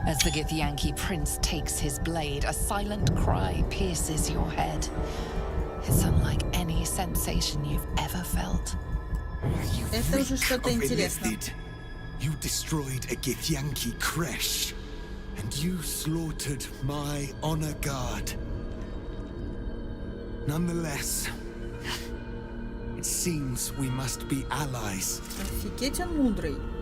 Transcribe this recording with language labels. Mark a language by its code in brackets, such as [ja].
[en] Githyanki prince takes his blade, a silent cry pierces your head. It's unlike any sensation you've ever felt. [ru] Это уже что-то интересное. [en] You destroyed a Githyanki creche, and you slaughtered my honor guard. Nonetheless, it seems we must be allies. [ru] Офигеть, он мудрый.